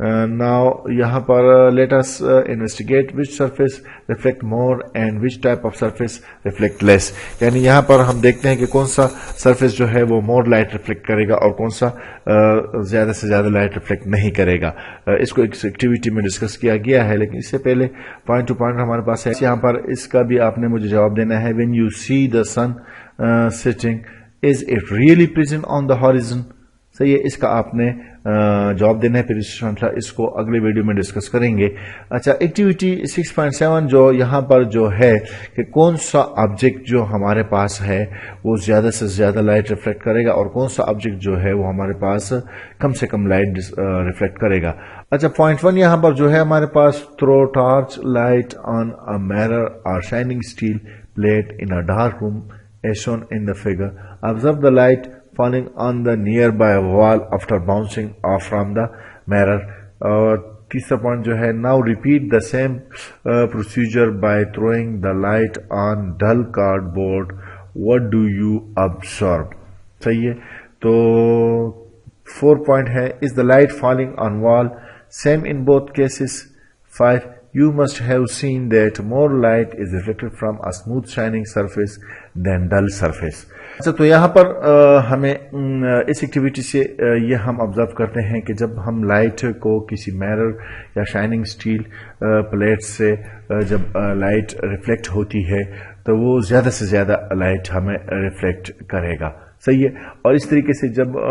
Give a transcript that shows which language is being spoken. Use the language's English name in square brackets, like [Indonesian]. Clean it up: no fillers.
[English] Now [Urdu] یہاں پر [English] let us investigate which surface reflect more and which type of surface reflect less. [Urdu] یعنی یہاں پر ہم دیکھتے ہیں کہ کون سا سرفیس جو ہے وہ [English] more light [Urdu] reflect کرے گا اور کون سا زیادہ سے زیادہ لائٹ ریفلیکٹ نہیں کرے گا. اس کو ایک ایکٹیویٹی میں ڈسکس کیا گیا ہے, لیکن اس سے پہلے پوائنٹ ٹو پوائنٹ ہمارے پاس ہے. یہاں پر اس کا بھی آپ نے مجھے جواب دینا ہے. [English] when you see the sun setting is it really present on the horizon, [Urdu] صحیح ہے، اس کا آپ نے جواب دینا ہے، پھر اس کو اگلے ویڈیو میں ڈسکس کریں گے۔ اچھا، ایکٹیویٹی 6.7 جو یہاں پر جو ہے کہ کون سا آبجیکٹ جو ہمارے پاس ہے وہ زیادہ سے زیادہ لائٹ ریفلیکٹ کرے گا اور کون سا آبجیکٹ جو ہے وہ ہمارے پاس کم سے کم لائٹ ریفلیکٹ کرے گا۔ اچھا، پوائنٹ 1 یہاں پر جو ہے ہمارے pass [English] Through torch light on a mirror or shining steel plate in a dark room as shown in the figure. Observe the light falling on the nearby wall after bouncing off from the mirror. [Urdu] تیسرا point جو ہے [English] now repeat the same procedure by throwing the light on dull cardboard. What do you observe? [Urdu] صحیح ہے، تو 4 point ہے [English] is the light falling on wall same in both cases. 5 you must have seen that more light is reflected from a smooth shining surface than dull surface. [Urdu] اچھا، تو یہاں پر ہمیں اس activity سے یہ ہم آبزرو کرتے ہیں کہ جب ہم لائٹ کو کسی میرر یا شائننگ سٹیل پلیٹ سے جب لائٹ ریفلیکٹ ہوتی ہے تو وہ زیادہ سے زیادہ لائٹ ہمیں ریفلیکٹ کرے گا، صحیح ہے۔ اور اس طریقے سے جب